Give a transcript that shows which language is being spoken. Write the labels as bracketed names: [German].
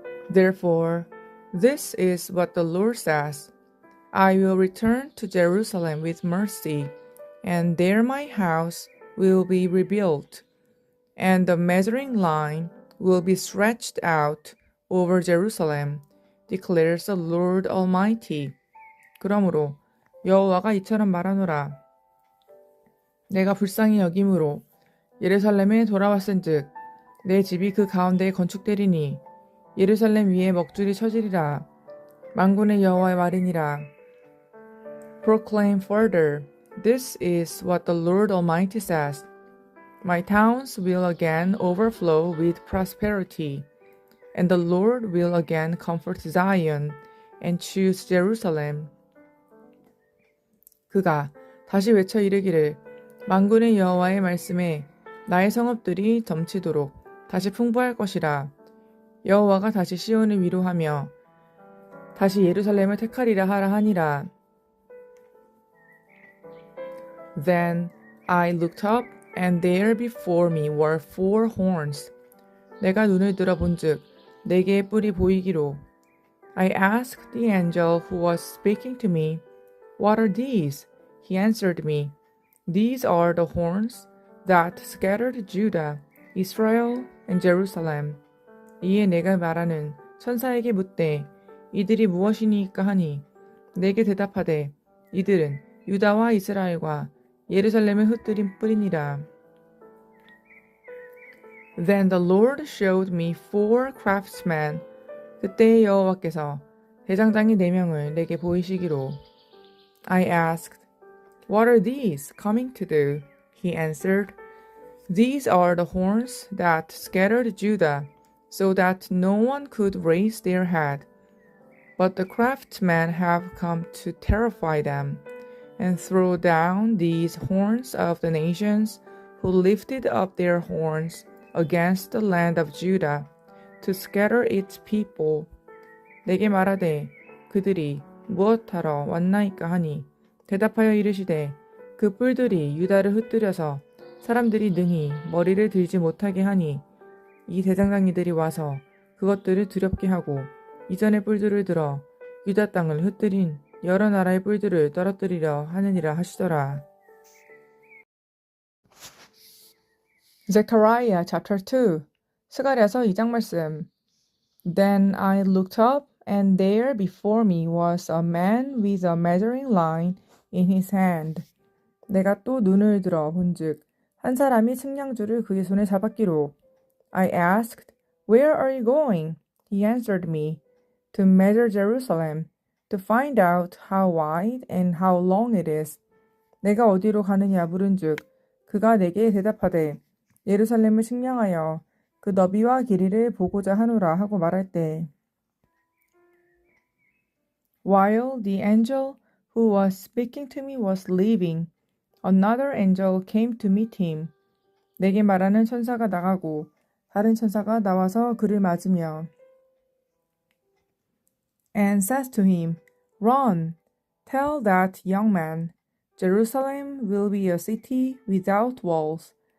[English] Therefore, this is what the Lord says. I will return to Jerusalem with mercy, and there my house will be rebuilt, and the measuring line will be stretched out over Jerusalem, declares the Lord Almighty. [Korean] 그러므로 여호와가 이처럼 말하노라. 내가 불쌍히 여김으로 예루살렘에 돌아왔은즉 내 집이 그 가운데에 건축되리니 예루살렘 위에 먹줄이 쳐지리라. 만군의 여호와의 말이니라. [English] Proclaim further. This is what the Lord Almighty says. My towns will again overflow with prosperity, and the Lord will again comfort Zion and choose Jerusalem. [Korean] 그가 다시 외쳐 이르기를 만군의 여호와의 말씀에 나의 성읍들이 넘치도록 다시 풍부할 것이라. 여호와가 다시 시온을 위로하며 다시 예루살렘을 택하리라 하라 하니라. [English] Then I looked up, and there before me were 4 horns. [Korean] 내가 눈을 들어 본즉 4개의 뿔이 보이기로. [English] I asked the angel who was speaking to me, What are these? He answered me, These are the horns that scattered Judah, Israel, and Jerusalem. [Korean] 이에 내가 말하는 천사에게 묻되 이들이 무엇이니까 하니 내게 대답하되 이들은 유다와 이스라엘과 예루살렘을 흩뜨린 뿔이니라. [English] Then the Lord showed me 4 craftsmen. [Korean] 그때 여호와께서 대장장이 4명을 내게 보이시기로. [English] I asked, What are these coming to do? He answered, These are the horns that scattered Judah, so that no one could raise their head. But the craftsmen have come to terrify them, and throw down these horns of the nations who lifted up their horns against the land of Judah, to scatter its people. [Korean] 내게 말하되 그들이 무엇하러 왔나이까 하니 대답하여 이르시되 그 뿔들이 유다를 흩뜨려서 사람들이 능히 머리를 들지 못하게 하니 이 대장장이들이 와서 그것들을 두렵게 하고 이전의 뿔들을 들어 유다 땅을 흩뜨린 여러 나라의 뿔들을 떨어뜨리려 하느니라 하시더라. [English] Zechariah chapter 2 [Korean] 스가랴서 2장 말씀. [English] Then I looked up, and there before me was a man with a measuring line in his hand. [Korean] 내가 또 눈을 들어 본즉 한 사람이 측량줄을 그의 손에 잡았기로. [English] I asked, Where are you going? He answered me, To measure Jerusalem, to find out how wide and how long it is. [Korean] 내가 어디로 가느냐 물은즉 그가 내게 대답하되 예루살렘을 측량하여 그 너비와 길이를 보고자 하노라 하고 말할 때. [English] While the angel who was speaking to me was leaving, another angel came to meet him. [Korean] 내게 말하는 천사가 나가고 다른 천사가 나와서 그를 맞으며 [English] and says to him, Run, tell that young man, Jerusalem will be a city without walls,